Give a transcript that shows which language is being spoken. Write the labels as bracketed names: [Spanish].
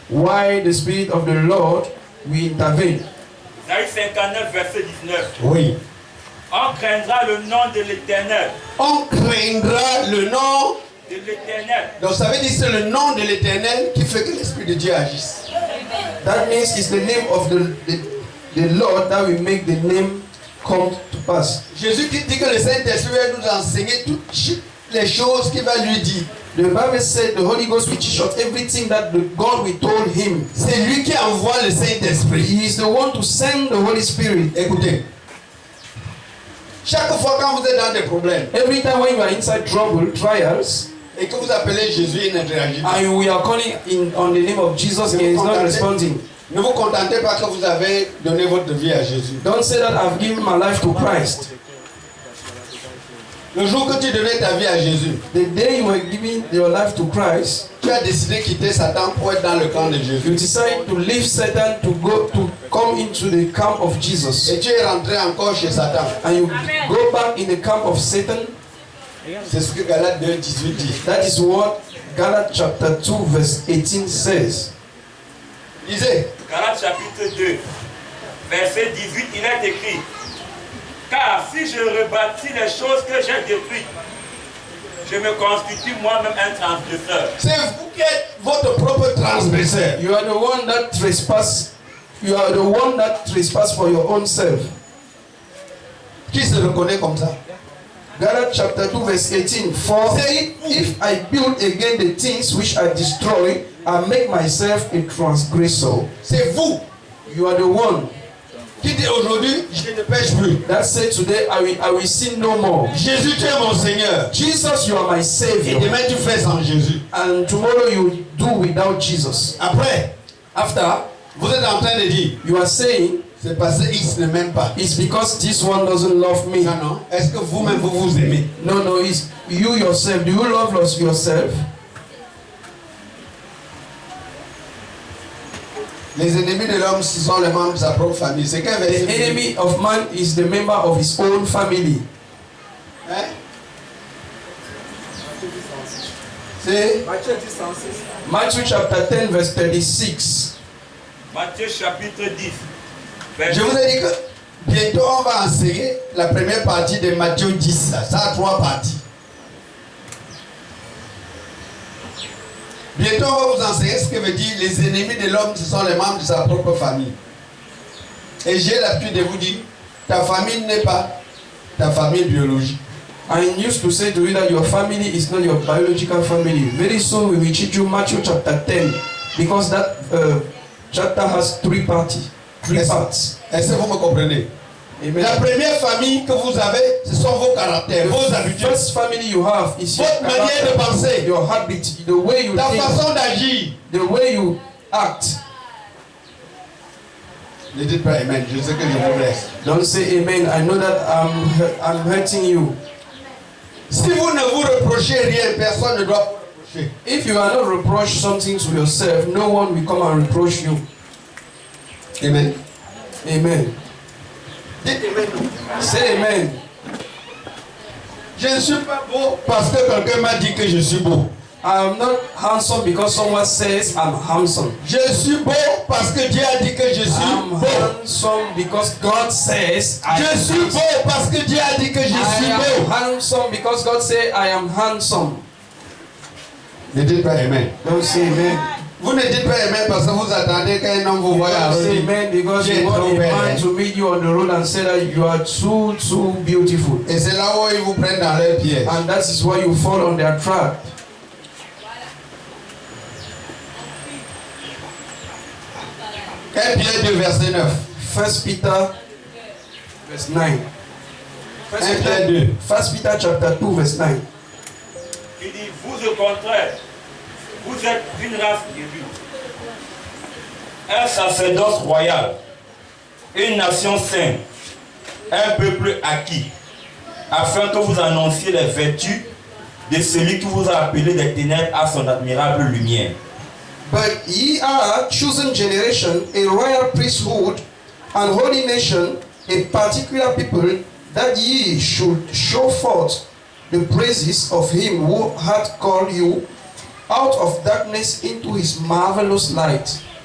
[English] why the Spirit of the Lord will intervene. [French] Isaïe 59, verset 19. Oui. On craindra le nom de l'Éternel. On craindra le nom. De l'Éternel. Donc ça veut dire que c'est le nom de l'Éternel qui fait que l'Esprit de Dieu agisse. [English] That means it's the name of the Lord that will make the name come to pass. [French] Jésus qui dit que le Saint-Esprit va nous enseigner toutes les choses qu'il va lui dire. [English] The Bible said the Holy Ghost will teach us everything that the God will told him. [French] C'est lui qui envoie le Saint-Esprit. [English] He is the one to send the Holy Spirit. [French] Écoutez. Chaque fois quand vous êtes dans des problèmes [English] Every time when you are inside trouble, trials, [French] et que vous appelez Jésus, il ne réagit pas. [English] and we are calling on the name of Jesus, he is not responding. [French] Ne vous contentez pas que vous avez donné votre vie à Jésus. [English] Don't say that I've given my life to Christ. [French] Le jour que tu donnais ta vie à Jésus, [English] The day you were giving your life to Christ, [French] tu as décidé de quitter Satan pour être dans le camp de [English] you [French] Jésus. [English] decide to leave Satan to come into the camp of Jesus, [French] Et tu es rentré encore chez Satan. [English] and you go back in the camp of Satan. [French] C'est ce que Galates 2, 18 dit. [English] That is what Galates chapter 2 verse 18 says. [French] Lisez. Galates chapitre 2, verset 18, il est écrit: car si je rebâtis les choses que j'ai détruites, je me constitue moi-même un transgresseur. C'est vous qui êtes votre propre transgresseur. [English] You are the one that trespass. You are the one that trespass for your own self. [French] Qui se reconnaît comme ça? [English] Galates chapter 2 verse 18. For if I build again the things which I destroy, I make myself a transgressor. [French] C'est vous [English] You are the one [French] qui dit aujourd'hui, je ne pêche plus. [English] that said today I will sin no more. [French] Jésus, tu es mon Seigneur. [English] Jesus, you are my [French] Et [English] Savior. [French] demain, tu fais sans Jésus. [English] And tomorrow you do without Jesus. [French] Après, [English] After, [French] vous êtes en train de dire, [English] you are saying, [French] c'est parce qu'il ne m'aime pas. [English] it's because this one doesn't love me. [French] Non, non. Est-ce que vous-même, vous vous aimez? [English] No, it's you yourself. Do you love yourself? [French] Les ennemis de l'homme, ce sont les membres de sa propre famille. C'est qu'un [English] The [French] verset. [English] enemy of man is the member of his own family. [French] Hein? C'est [English] Matthew chapter 10 verse 36. [French] Matthieu chapitre 10, Je vous ai dit que bientôt on va enseigner la première partie de Matthieu 10. Là. Ça a 3 parties. Bientôt on va vous enseigner ce que veut dire les ennemis de l'homme, ce sont les membres de sa propre famille. Et j'ai l'habitude de vous dire, ta famille n'est pas ta famille biologique. [English] I used to say to you that your family is not your biological family. Very soon we will teach you Matthew chapter 10 because that chapter has 3 parts. [French] Est-ce que vous me comprenez? Amen. La première famille que vous avez, ce sont vos caractères, vos habitudes, [English] First family you have is your [French] votre manière de [English] character, [French] penser, [English] your habit, the way you [French] ta [English] think, [French] façon d'agir. [English] the way you act. [French] Ne dites pas Amen, je sais que je vous blesse. [English] Don't say amen. I know that I'm hurting you. [French] Si vous ne vous reprochez rien, personne ne doit vous reprocher. [English] If you are not reproach something to yourself, no one will come and reproach you. Amen. Amen. [French] Dites Amen. [English] Say amen. [French] Je ne suis pas beau parce que quelqu'un m'a dit que je suis beau. [English] I am not handsome because someone says I'm handsome. [French] Je suis beau parce que Dieu a dit que je suis [English] I'm [French] beau. [English] handsome because God says I [French] Je [English] am [French] suis [English] handsome. [French] beau parce que Dieu a dit que je suis [English] I am [French] beau. [English] handsome because God says I am handsome. [French] Ne dites pas Amen. [English] Don't say amen. [French] Vous ne dites pas Amen parce que vous attendez qu'un homme vous voie à [English] Don't say amen because you want a man to meet you on the road and say that you are too beautiful. [French] Et c'est là où ils vous prennent dans leur piège. [English] And that is why you fall on their trap. [French] 1 Pierre 2 verset 9. [English] 1 Peter verse 9. [French] 1 Pierre 2. [English] 1 Peter chapter 2 verse 9. [French] il dit: vous au contraire, vous êtes une race élue, un sacerdoce royal, une nation sainte, un peuple acquis, afin que vous annonciez les vertus de celui qui vous a appelé des ténèbres à son admirable lumière. [English] But ye are a chosen generation, a royal priesthood, an holy nation, a particular people, that ye should show forth the praises of him who hath called you out of darkness into his marvelous light.